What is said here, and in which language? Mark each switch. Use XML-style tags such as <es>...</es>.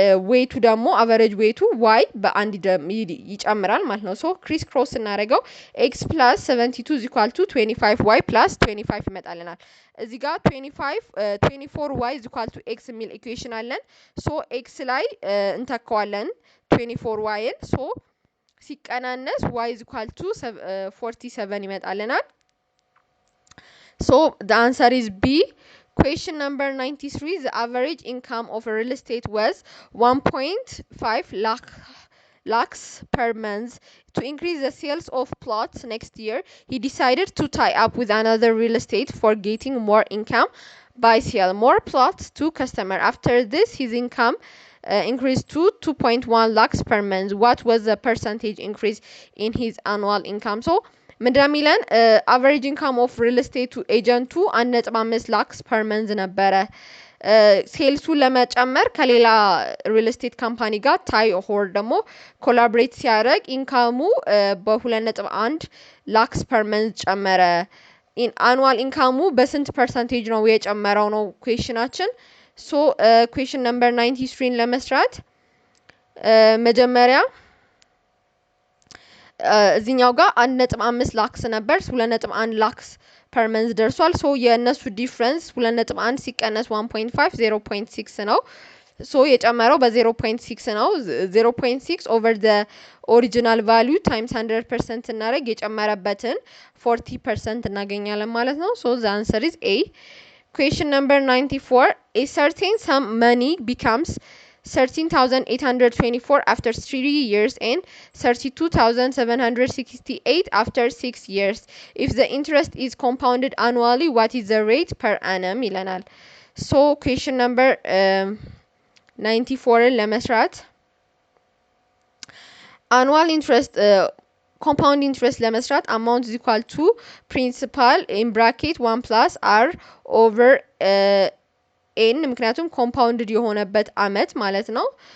<am>ዌቱ ደግሞ አቨሬጅ ዌቱ ዋይ በአንድ ይጨምራል ማለት ነው። ሶ ክሪስ ክሮስ እናደርገው ኤክስ ፕላስ 72 is equal to 25 ዋይ ፕላስ 25 ይመጣልናል። እዚህ ጋር 24 ዋይ is equal to x የሚል ኢኩዌሽን አለን። ሶ ኤክስ ላይ እንተካዋለን 24 ዋይን። ሶ ሲቀናነስ ዋይ is equal to 47 ይመጣልናል። ሶ</am> <en>the answer is B. Question number 93. The average income of a real estate was 1.5 lakhs per month. To increase the sales of plots next year, he decided to tie up with another real estate for getting more income by sell more plots to customer. After this, his income increased to 2.1 lakhs per month. What was the percentage increase in his annual income?</en> <am>So ምንድነው የሚለን አቨሬጅ ኢንካም ኦፍ ሪል ስቴቱ ኤጀንቱ 1.5 ላክስ ፐር መንዝ ነበረ። ሴልሱን ለመጨመር ከሌላ ሪል ስቴት ካምፓኒ ጋር ታይ ሆር ደግሞ ኮላቦሬት ሲያደርግ ኢንካሙ በ2.1 ላክስ ፐር መንዝ ጨመረ። አኑዋል ኢንካሙ በስንት ፐርሰንቴጅ ነው የጨመረው ነው ኩዌሽናችን። ሶ ኩዌሽን ነምበር 93 ለመስራት መጀመሪያ እዚህኛው ጋር 1.5 ላክስ ነበር 2.1 ላክስ ፐር መንዝ ደርሷል። ሶ የእነሱ ዲፍረንስ 2.1 ሲቀነስ 1.5 0.6 ነው። ሶ የጨመረው በ0.6 ነው። 0.6 ኦቨር ዘ ኦሪጂናል ቫልዩ ታይምስ 100% እናደርግ የጨመረበትን 40% እናገኛለን ማለት ነው። ሶ</am> <en>the answer is A. Question number 94. A certain sum money becomes 13,824 after 3 years and 32,768 after 6 years. If the interest is compounded annually, what is the rate per annum?</en> <am>ይለናል።</am> <en>So question number 94 ለመስራት annual interest compound interest ለመስራት amount is equal to principal in bracket 1 plus r over ኤን</en> <am>ምክንያቱም ኮምፓውንድድ የሆነበት አመት ማለት ነው።</am>